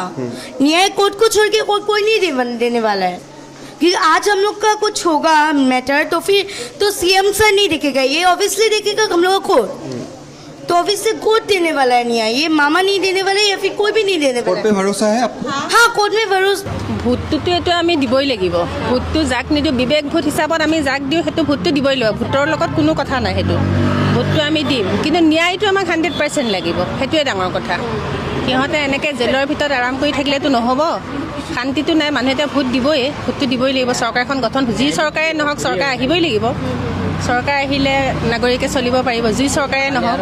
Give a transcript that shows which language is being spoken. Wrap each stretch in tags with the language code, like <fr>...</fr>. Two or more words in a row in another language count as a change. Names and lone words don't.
<hi>न्याय कोर्ट को छोड़ के कोई नहीं देने वाला है, क्योंकि आज हम लोग का कुछ होगा मैटर तो फिर तो सीएम सर नहीं देखेगा, ये ऑब्वियसली देखेगा हम लोग को कोर्ट, तो ऑब्वियसली कोर्ट देने वाला है न्याय, ये मामा नहीं देने वाले या फिर कोई भी नहीं देने वाला। कोर्ट पे भरोसा है आपको? हाँ कोर्ट में भरोसा।</hi> <as>ভোটটোতো এইটো আমি দিবই লাগিব, ভোটটো যাক নিদিওঁ বিবেক ভোট হিচাপত আমি যাক দিওঁ সেইটো ভোটটো দিবই লাগিব, ভোটৰ লগত কোনো কথা নাই, সেইটো ভোটটো আমি দিম, কিন্তু ন্যায়টো আমাক 100% লাগিব, সেইটোৱে ডাঙৰ কথা। সিহঁতে এনেকৈ জেলৰ ভিতৰত আৰাম কৰি থাকিলেতো নহ'ব, শান্তিটো নাই, মানুহে এতিয়া ভোট দিবই, ভোটটো দিবই লাগিব, চৰকাৰখন গঠন যি চৰকাৰে নহওক চৰকাৰ আহিবই লাগিব, চৰকাৰ আহিলে নাগৰিকে চলিব পাৰিব, যি চৰকাৰে নহওক।</as>